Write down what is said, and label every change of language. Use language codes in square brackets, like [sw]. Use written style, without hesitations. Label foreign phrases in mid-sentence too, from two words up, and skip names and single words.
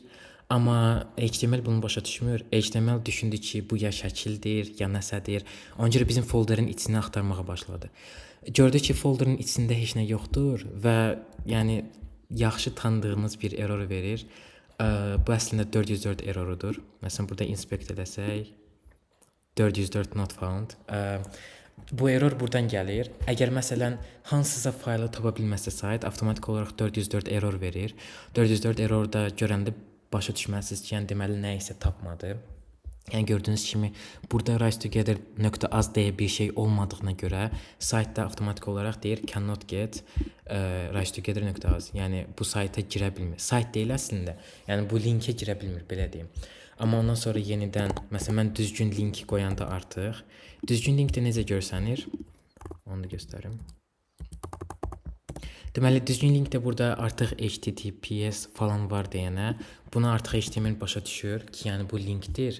[az] Amma HTML bunu başa düşmür. HTML düşündü ki, bu ya şəkildir, ya nəsədir. Ona görə bizim folderin içini axtarmağa başladı. Gördü ki, folderin içində heç nə yoxdur və yəni yaxşı tanıdığınız bir error verir. Bu əslində 404 errorudur. Məsələn, burada inspect edəsək 404 [en] not found. [az] Bu error buradan gəlir. Əgər məsələn hansısa faylı tapa bilməsə sayt avtomatik olaraq 404 error verir. 404 errorda görəndə başa düşməlisiniz ki, yəni deməli nə isə tapmadı. Yəni gördüyünüz kimi burada risetogether.az deyə bir şey olmadığına görə saytda avtomatik olaraq deyir [en] cannot get [az] risetogether.az. Yəni bu sayta girə bilmir. Sayt deyil əslində. Yəni bu linkə girə bilmir, belə deyim. Amma ondan sonra yenidən məsələn mən düzgün linki qoyanda artıq düzgün linkdə necə görsənir? Onu da göstərim. Deməli, düzgün linkdə burada artıq HTTPS falan var deyənə, buna artıq HTML başa düşür ki, yəni bu linkdir.